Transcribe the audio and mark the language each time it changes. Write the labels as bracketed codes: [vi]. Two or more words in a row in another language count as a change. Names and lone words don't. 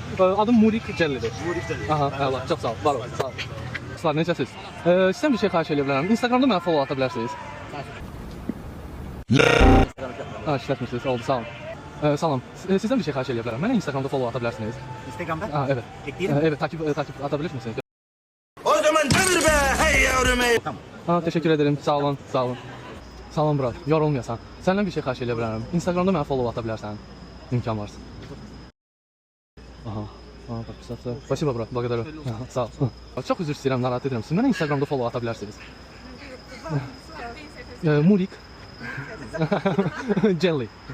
[az] Adım Murik Cəllidir. Murik Cəlli. Aha, əla, çox sağ ol. Var ol, sağ ol. Dostlar, necəsiz? Sizdən bir şey xahiş edə bilərəm. Instagramda mənə follow ata bilərsiniz. İşlətmirsiniz, oldu, sağ olun. Salam, sizdən bir şey xahiş edə bilərəm. Mənə Instagramda follow ata bilərsiniz. Instagramda? [tr] Evet. Ekleyelim. Evet, takip ata bilir misiniz? O zaman demir be hey yavrum hey. Teşekkür ederim, [az] sağ olun, sağ olun. Sağ olun Murat, yorulmayasan. Səndən bir şey xahiş edə bilərəm. Instagramda mənə follow ata bilərsən. İmkan varsa. Aha. Bak, spasibo bro, благодарю. Sağ ol. Çox üzr istəyirəm, narahat edirəm. Siz mənə Instagramda follow ata bilərsiniz. Murik. Jelly.